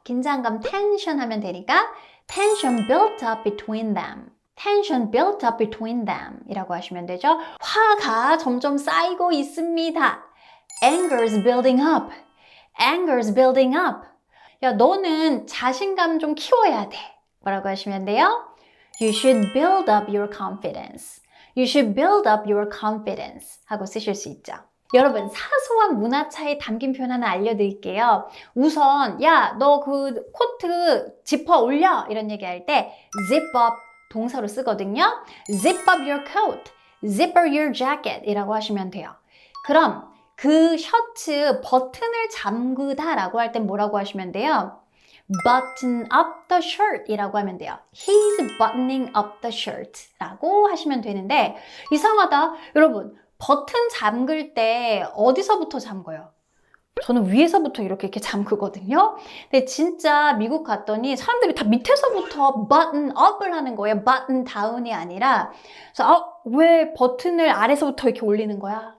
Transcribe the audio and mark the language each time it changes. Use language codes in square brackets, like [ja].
[ko] 긴장감 tension 하면 되니까 [en] tension built up between them. tension built up between them [ko] 이라고 하시면 되죠. 화가 점점 쌓이고 있습니다. [en] anger is building up. Anger is building up. [ko] 야, 너는 자신감 좀 키워야 돼. 뭐라고 하시면 돼요? [en] You should build up your confidence. You should build up your confidence [ko] 하고 쓰실 수 있죠. 여러분, 사소한 문화 차이 담긴 표현 하나 알려드릴게요. 우선 야, 너 그 코트 지퍼 올려 이런 얘기할 때 zip up 동사로 쓰거든요. [en] Zip up your coat. Zip up your jacket [ko] 이라고 하시면 돼요. 그럼 그 셔츠 버튼을 잠그다 라고 할 땐 뭐라고 하시면 돼요? [en] Button up the shirt [ko] 이라고 하면 돼요. [en] He's buttoning up the shirt [ko] 라고 하시면 되는데 이상하다. 여러분, 버튼 잠글 때 어디서부터 잠궈요? 저는 위에서부터 이렇게 잠그거든요. 근데 진짜 미국 갔더니 사람들이 다 밑에서부터 button up을 하는 거예요. button down이 아니라. 그래서 왜 버튼을 아래서부터 이렇게 올리는 거야?